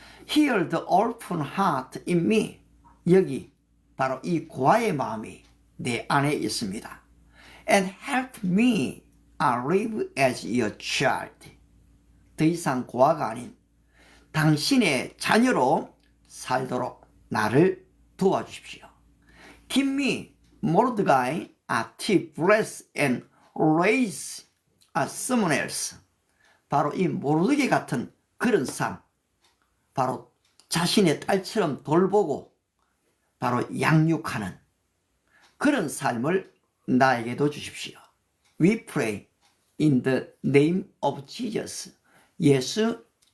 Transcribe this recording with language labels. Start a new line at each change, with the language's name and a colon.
English: Heal the orphan heart in me.
Korean: 여기 바로 이 고아의 마음이 내 안에 있습니다.
English: And help me live as your child.
Korean: 더 이상 고아가 아닌 당신의 자녀로 살도록 나를 도와주십시오.
English: Give me Mordecai to bless and raise someone else.
Korean: 바로 이 모르드게 같은 그런 삶, 바로 자신의 딸처럼 돌보고 바로 양육하는 그런 삶을 나에게도 주십시오.
English: We pray in the name of Jesus.
Korean: 예수